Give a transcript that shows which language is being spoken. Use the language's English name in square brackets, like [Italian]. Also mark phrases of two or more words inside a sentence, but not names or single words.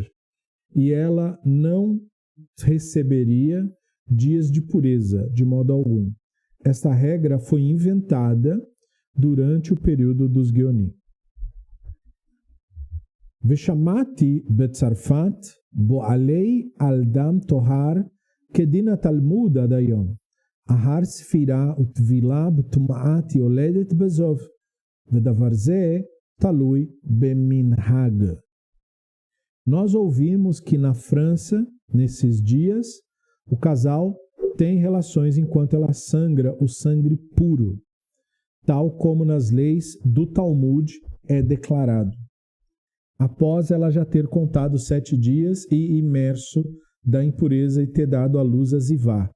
[Portuguese] E ela não receberia dias de pureza, de modo algum. Esta regra foi inventada durante o período dos Geonim. [Hebrew] ושמעתי בצרפת בועלי על־דם טוהר כדין תלמוד עד היום. אחר ספירה וטבילה בטומאת יולדת בזוב. ודבר זה תלוי במנהג. [Portuguese] Nós ouvimos que na França, nesses dias, o casal tem relações enquanto ela sangra o sangue puro, tal como nas leis do Talmud é declarado, após ela já ter contado 7 dias e imerso da impureza e ter dado à luz a zivá.